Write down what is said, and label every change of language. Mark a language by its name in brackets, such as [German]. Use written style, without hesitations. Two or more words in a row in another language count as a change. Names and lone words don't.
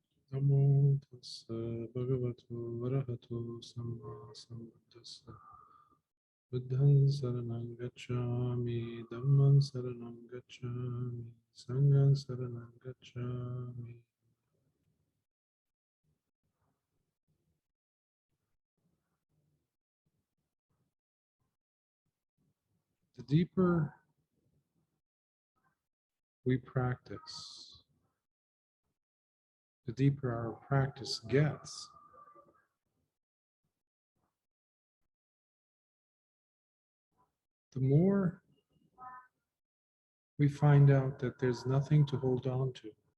[Pali] Namo tassa bhagavato arahato samma sambuddhassa. Buddhang saranang gacchami, dhammang saranang gacchami, sanghang saranang gacchami. [English] The deeper we practice, the deeper our practice gets, the more we find out that there's nothing to hold on to.